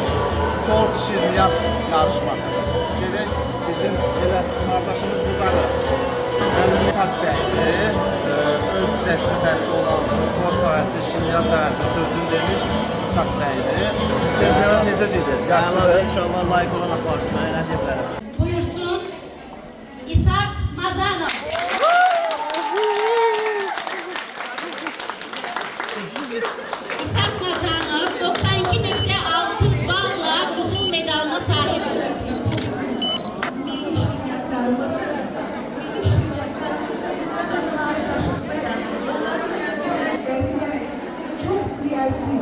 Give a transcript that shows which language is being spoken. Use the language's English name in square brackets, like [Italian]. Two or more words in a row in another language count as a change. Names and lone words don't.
[Azerbaijani] Tort şirniyyat yarışmasıdır. Gedək bizim elə qardaşımız buradadır. Əlifat bəydir. Öz dəstə fərqli olan tort sahəsi, şirniyyat sahəsi sözünü demiş İshak bəydir. Çempionat necə gedir? Yaxşıdır. İnşallah layiq olan aparsın. Nə deyə bilərəm? Buyursun İshak Mazanov. [Turkish] İshak Mazanov 92.6 balla kızıl medalına sahip oldu. Milli şirketlerimiz, çok kreatif.